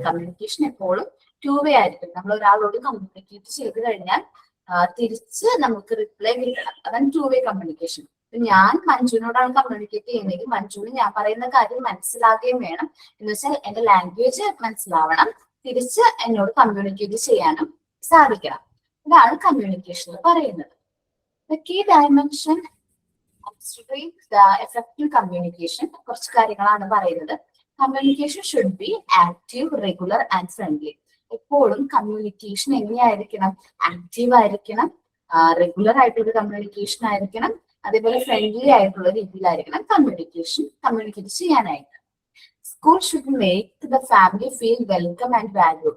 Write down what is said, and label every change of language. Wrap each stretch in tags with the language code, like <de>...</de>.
<ml>Communication എപ്പോഴും to വേ ആയിരിക്കും. നമ്മൾ ഒരാളോട് കമ്മ്യൂണിക്കേറ്റ് ചെയ്ത് കഴിഞ്ഞാൽ തിരിച്ച് നമുക്ക് റിപ്ലൈ കിട്ടണം. അതാണ് ടു വേ കമ്മ്യൂണിക്കേഷൻ. ഞാൻ മഞ്ജുവിനോടാണ് കമ്മ്യൂണിക്കേറ്റ് ചെയ്യുന്നതെങ്കിൽ മഞ്ജുവിന് ഞാൻ പറയുന്ന കാര്യം മനസ്സിലാകുകയും വേണം. എന്ന് വെച്ചാൽ എന്റെ ലാംഗ്വേജ് മനസ്സിലാവണം, തിരിച്ച് എന്നോട് കമ്മ്യൂണിക്കേറ്റ് ചെയ്യാനും സാധിക്കണം. ഇതാണ് കമ്മ്യൂണിക്കേഷൻ എന്ന് പറയുന്നത്.</ml> <en>The key dimension considering the effective communication</en> <ml>കുറച്ച് കാര്യങ്ങളാണ് പറയുന്നത്.</ml> <en>Communication should be active, regular and friendly.</en> <ml>എപ്പോഴും കമ്മ്യൂണിക്കേഷൻ എങ്ങനെയായിരിക്കണം? ആക്റ്റീവ് ആയിരിക്കണം, റെഗുലർ ആയിട്ടുള്ള കമ്മ്യൂണിക്കേഷൻ ആയിരിക്കണം, അതേപോലെ ഫ്രണ്ട്ലി ആയിട്ടുള്ള രീതിയിലായിരിക്കണം കമ്മ്യൂണിക്കേറ്റ് ചെയ്യാനായിട്ട്.</ml> <en>School should make the family feel welcome and value.</en>